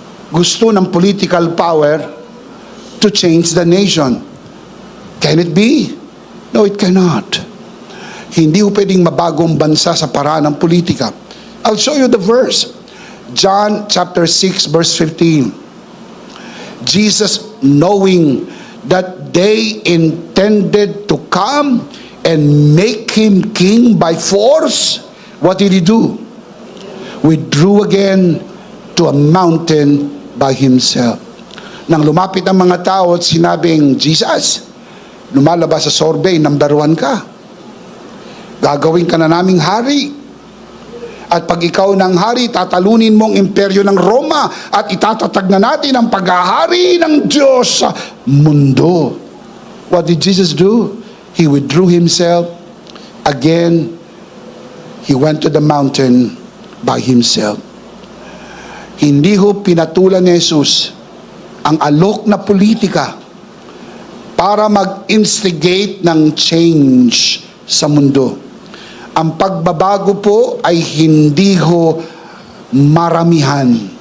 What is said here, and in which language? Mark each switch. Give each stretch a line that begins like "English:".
Filipino: gusto ng
English: political power to change the nation. Can it be? No, it cannot.
Filipino: Hindi ho pwedeng mabagong bansa sa paraan ng politika.
English: I'll show you the verse. John chapter 6 verse 15. Jesus, knowing that they intended to come and make him king by force, what did he do? Withdrew again to a mountain by himself.
Filipino: Nang lumapit ang mga tao at sinabing, Jesus, lumalabas sa survey, number 1 ka. Gagawin ka na naming hari. At pag ikaw ng hari, tatalunin mong imperyo ng Roma at itatatag na natin ang paghahari ng Diyos sa mundo.
English: What did Jesus do? He withdrew himself. Again, he went to the mountain by himself.
Filipino: Hindi ho pinatulan ni Jesus ang alok na politika para mag-instigate ng change sa mundo. Ang pagbabago po ay hindi ho maramihan.